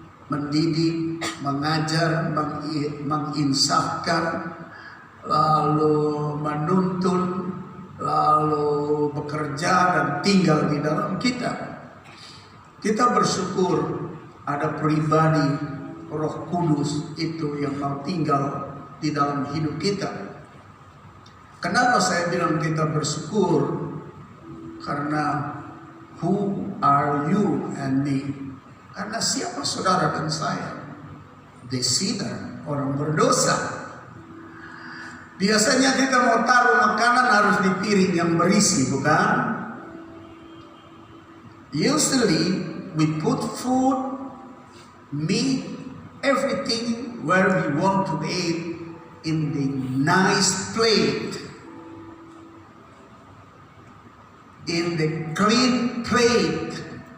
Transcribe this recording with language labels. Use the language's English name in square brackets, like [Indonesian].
[Indonesian] mendidik, mengajar, menginsafkan, lalu menuntun, lalu bekerja dan tinggal di dalam kita. Kita bersyukur ada pribadi Roh Kudus itu yang mau tinggal di dalam hidup kita. Kenapa saya bilang kita bersyukur? Karena [English] who are you and me? [Indonesian] Karena siapa saudara dan saya? [English] The sinner, [Indonesian] orang berdosa. Biasanya kita mau taruh makanan harus di piring yang berisi, bukan? [English] Usually we put food, meat, everything where we want to eat in the nice plate, in the clean plate.